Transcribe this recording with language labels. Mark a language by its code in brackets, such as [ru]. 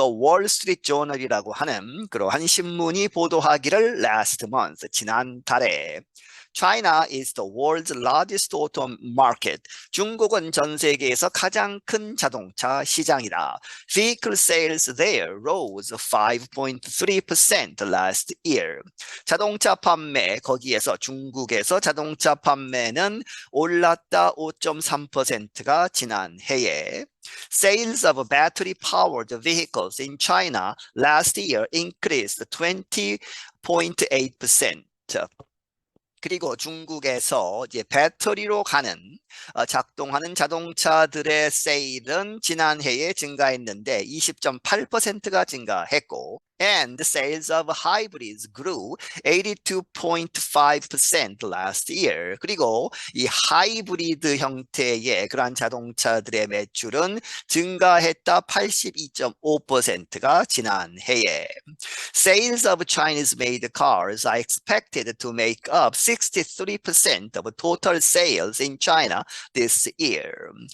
[en] The Wall Street Journal이라고 하는 [ko] 그러한 신문이 보도하기를 [en] last month [ko] 지난달에 [en] China is the world's largest auto market. [ko] 중국은 전 세계에서 가장 큰 자동차 시장이다. [en] Vehicle sales there rose 5.3% last year. [ko] 자동차 판매 거기에서 중국에서 자동차 판매는 올랐다 5.3%가 지난 해에. [en] Sales of battery-powered vehicles in China last year increased 20.8%. [ko] 그리고 중국에서 이제 배터리로 작동하는 자동차들의 세일은 지난해에 증가했는데 20.8%가 증가했고 [en] and sales of hybrids grew 82.5% last year. [ko] 그리고 이 하이브리드 형태의 그러한 자동차들의 매출은 증가했다 82.5%가 지난해에. [en] Sales of Chinese-made cars are expected to make up 63% of total sales in China this year.